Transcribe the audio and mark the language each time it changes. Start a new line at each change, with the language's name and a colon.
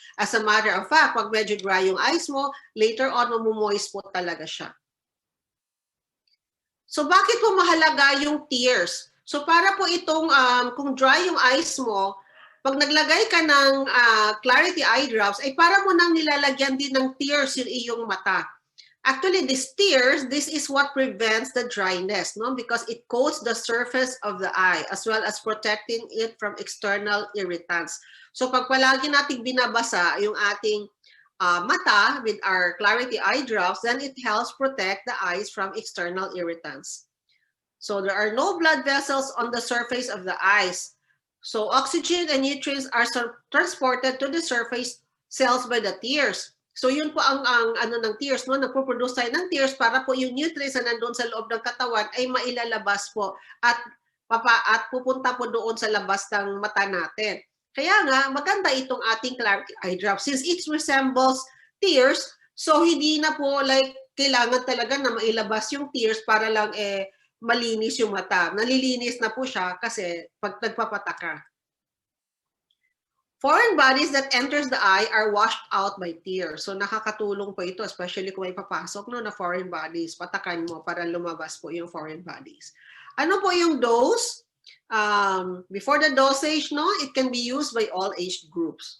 English: As a matter of fact,
Filipino: pag medyo
English: dry
Filipino: yung
English: eyes
Filipino: mo,
English: later on,
Filipino: mamumoist po talaga siya. So, bakit po mahalaga yung tears? So, para po itong, kung dry yung eyes mo, pag naglagay ka ng Clarity Eye Drops, ay para mo nang nilalagyan din ng tears yung iyong mata.
English: Actually, these tears, this is what prevents the dryness, no? Because it coats the surface of the eye as well as protecting it from external irritants.
Filipino: So pag palagi nating binabasa yung ating
English: mata with our Clarity Eye Drops, then it helps protect the eyes from external irritants. So there are no blood vessels on the surface of the eyes. So oxygen and nutrients are transported to the surface cells by the tears.
Filipino: So yun po ang ano ng tears, no? Nagpo-produce tayo ng tears para po yung nutrients na nandun sa loob ng katawan ay mailalabas po at pupunta po doon sa labas ng mata natin. Kaya nga, maganda itong ating Clarity Eye Drop.
English: Since it resembles tears,
Filipino: so hindi na po like kailangan talaga na mailabas yung tears para lang malinis yung mata. Nalilinis na po siya kasi pag nagpapata ka.
English: Foreign bodies that enters the eye are washed out by tears.
Filipino: So nakakatulong po ito, especially kung may papasok no, na foreign bodies. Patakan mo para lumabas po yung foreign bodies. Ano po yung dose?
English: Before the dosage, no, it can be used by all age groups.